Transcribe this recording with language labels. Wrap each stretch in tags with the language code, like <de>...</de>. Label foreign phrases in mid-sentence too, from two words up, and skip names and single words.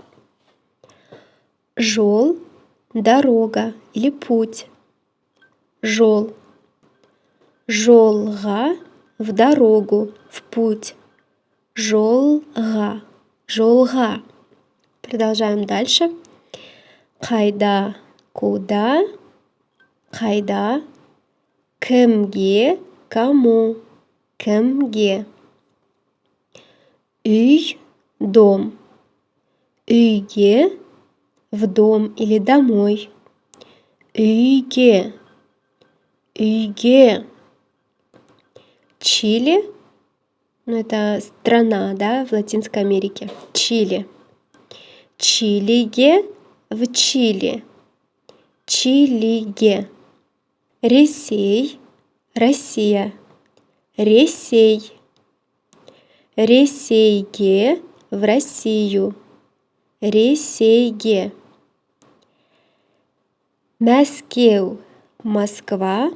<ru>Жол – дорога или путь.</ru> <kk>Жол. Жолга</kk> <ru>– в дорогу, в путь.</ru> <kk>Жолга. Жолга.</kk> <ru>Продолжаем дальше. Қайда – куда.</ru> <kk>Қайда. Кімге – кому. Кімге. Үй – дом. Үйге –</kk> <ru>в дом или домой.</ru> <kk>Үйге. Үйге.</kk> <ru>Чили, это страна, да, в Латинской Америке.</ru> <kk>Чили. Чилиге</kk> <ru>в Чили.</ru> <kk>Чилиге. Ресей, Россия. Ресей. Ресейге</kk> <ru>в Россию.</ru> <kk>Ресейге. Мәскеу, Москва.</kk>